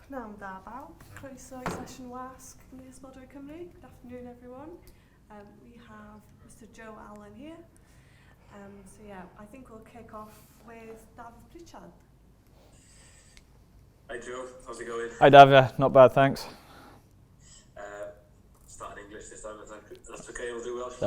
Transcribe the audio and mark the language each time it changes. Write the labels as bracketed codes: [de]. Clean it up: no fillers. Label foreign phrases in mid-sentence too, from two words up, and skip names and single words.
[cy] Pnawn da bawb, croeso I sesiwn wasg Cymdeithas Bodwyr Cymru. [en] Good afternoon everyone. We have Mr Joe Allen here. So yeah, I think we'll kick off with David Pritchard. Hi Joe, how's it going? Hi Dav, not bad, thanks. Start in English this time, that's okay, we'll do Welsh.